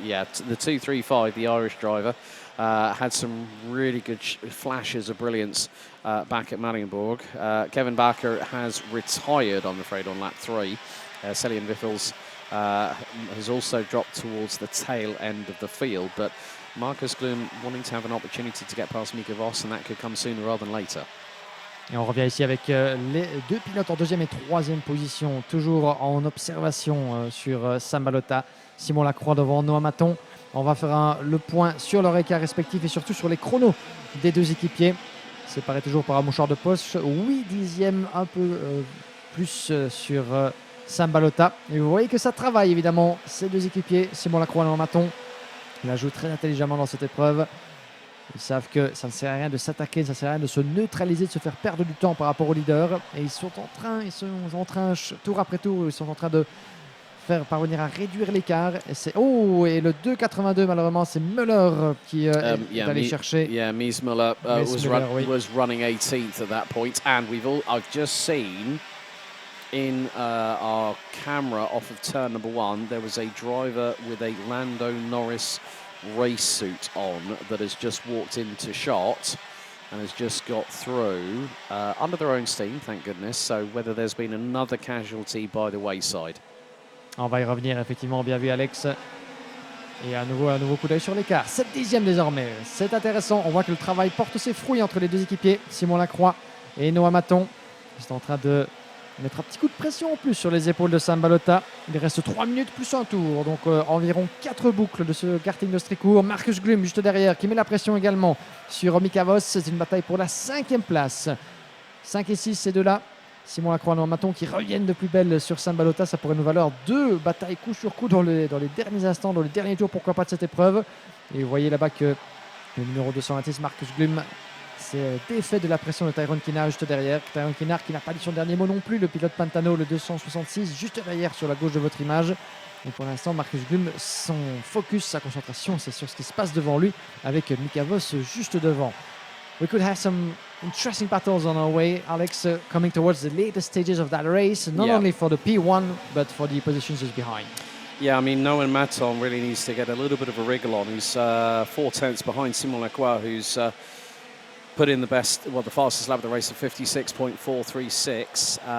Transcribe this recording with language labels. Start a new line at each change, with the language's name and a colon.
English: Yeah, the 235, the Irish driver, had some really good flashes of brilliance back at Marienburg. Kevin Barker has retired, I'm afraid, on lap 3. Celian Wiffels has also dropped towards the tail end of the field, but Marcus Glum wanting to have an opportunity to get past Mika Voss, and that could come sooner rather than later.
French: Et on revient ici avec les deux pilotes en 2e et 3e position, toujours en observation sur Sam Balota, Simon Lacroix devant Noah Maton. On va faire le point sur leur écart respectif et surtout sur les chronos des deux équipiers. Séparés toujours par un mouchoir de poche, 8 dixièmes, un peu plus sur Sam Balota. Et vous voyez que ça travaille évidemment, ces deux équipiers, Simon Lacroix et Noah Maton. Ils la jouent très intelligemment dans cette épreuve. Ils savent que ça ne sert à rien de s'attaquer, ça ne sert à rien de se neutraliser, de se faire perdre du temps par rapport au leader. Et ils sont en train, tour après tour, ils sont en train de faire parvenir à réduire l'écart. Et le 2,82 malheureusement, c'est Müller qui est allé chercher.
English: Yeah, Mies Müller was running 18th at that point, and I've just seen in our camera off of turn number 1, there was a driver with a Lando Norris race suit on that has just walked into shot and has just got through under their own steam, thank goodness. So whether there's been another casualty by the wayside.
French: On va y revenir effectivement, bien vu Alex. Et un nouveau coup d'œil sur l'écart. 7 dixièmes désormais. C'est intéressant. On voit que le travail porte ses fruits entre les deux équipiers, Simon Lacroix et Noah Maton. Ils sont en train de mettre un petit coup de pression en plus sur les épaules de Sam Balota. Il reste 3 minutes plus un tour, donc environ 4 boucles de ce karting d'Ostricourt. Marcus Glum juste derrière qui met la pression également sur Mika Voss. C'est une bataille pour la 5e place. 5 et 6, ces deux-là. Simon Lacroix et Noah Maton qui reviennent de plus belle sur Sam Balota. Ça pourrait nous valoir 2 batailles coup sur coup dans les derniers instants, dans les derniers tours, pourquoi pas, de cette épreuve. Et vous voyez là-bas que le numéro 226, Marcus Glum, C'est défait de la pression de Tyrone Kinard juste derrière. Tyrone Kinard qui n'a pas dit son dernier mot non plus. Le pilote Pantano, le 266, juste derrière sur la gauche de votre image. Et pour l'instant, Marcus Glum, son focus, sa concentration, c'est sur ce qui se passe devant lui avec Mika Voss juste devant.
English: We could have some interesting battles on our way, Alex, coming towards the later stages of that race, not only for the P1, but for the positions just behind. Yeah, I mean, Noah Maton really needs to get a little bit of a wriggle on. He's 4 tenths behind Simon Lacroix, who's put in the fastest lap of the race of 56.436.